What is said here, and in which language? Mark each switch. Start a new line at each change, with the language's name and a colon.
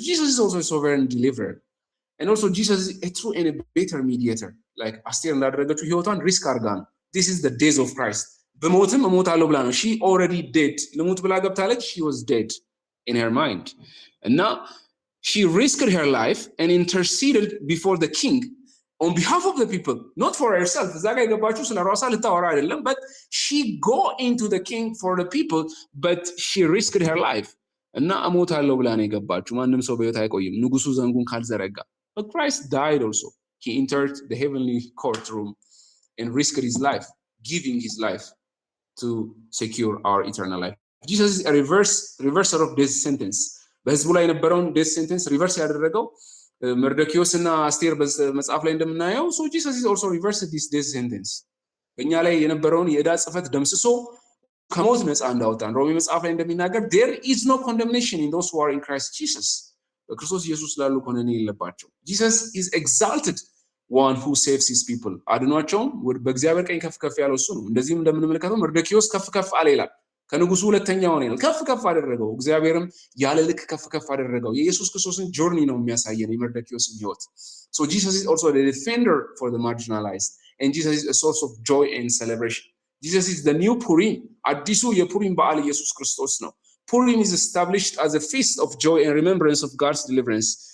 English: Jesus is also a sovereign deliverer. And also Jesus is a true and a better mediator. Like አስቴር
Amharic: እንዳደረገችው ህይወቷን ሪስክ አድርጋ ነው።
English: This is the days of Christ.
Amharic: በሞትም እሞታለሁ ብላ ነው።
English: She already dead.
Amharic: ለሞት ብላ ገብታለች.
English: She was dead in her mind. And now she risked her life and interceded before the king on behalf of the people, not for herself.
Amharic: እዛ ጋር የገባችው ስለ ራሷ ልታወራ አይደለም,
English: but she go into the king for the people, but she risked her life.
Amharic: እና እሞታለሁ ብላ ነው የገባችው። ማንም ሰው በህይወት አይቆይም ንጉሱ ዘንጉን ካልዘረጋ።
English: But Christ died also. He entered the heavenly courtroom and risked his life, giving his life to secure our eternal life. Jesus is a reverser of death sentence.
Amharic: በህዝቡ ላይ የነበረውን
English: death sentence reverse
Amharic: ያደረገው መርዶክዮስ እና አስቴር በመጽሐፍ ላይ እንደምናየው
English: so Jesus is also reversed this death sentence.
Amharic: በእኛ ላይ የነበረውን የዕዳ ጽፈት ደምስሶ ከሞት ነፃ እንዳወጣን ሮሜ መጽሐፍ ላይ እንደሚናገር
English: there is no condemnation in those who are in Christ Jesus.
Amharic: በክርስቶስ ኢየሱስ ላሉ ኮነኔ የለባቸው።
English: Jesus is exalted one who saves his people.
Amharic: አድኗቸውም በእግዚአብሔር ቀኝ ከፍ ከፍ ያለው እሱ ነው። እንደዚህም እንደምንመለከተው መርዶክዮስ ከፍ ከፍ አለ ይላል። ከንጉሱ ሁለተኛው ነው ከፍ አደረገው እግዚአብሔርም ያለ ልክ ከፍ አደረገው የኢየሱስ ክርስቶስን ጆርኒ ነው የሚያሳየን የመርዶክዮስን ህይወት
English: so Jesus is also the defender for the marginalized and Jesus is a source of joy and celebration Jesus is the new Purim
Amharic: አዲሱ የፑሪም በዓል ኢየሱስ ክርስቶስ ነው
English: Purim is established as a feast of joy and remembrance of God's deliverance